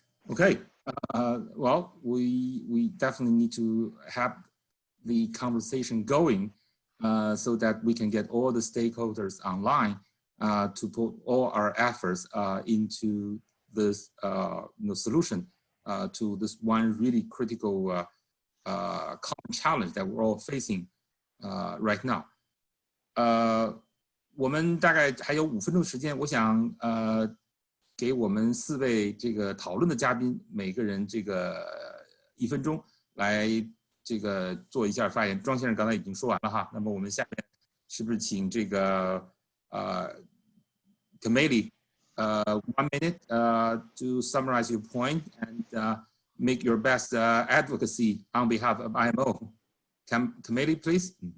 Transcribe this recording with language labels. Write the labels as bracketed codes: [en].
[en] Okay, well, we definitely need to have the conversation going so that we can get all the stakeholders online to put all our efforts into this solution to this one really critical common challenge that we're all facing right now. [zh] 我们大概还有5分钟时间，我想给我们4位这个讨论的嘉宾每个人这个1分钟来这个做一下发言。庄先生刚才已经说完了哈，那么我们下面是不是请这个 [en] committee 1 minute to summarize your point and make your best advocacy on behalf of IMO. Committee, please.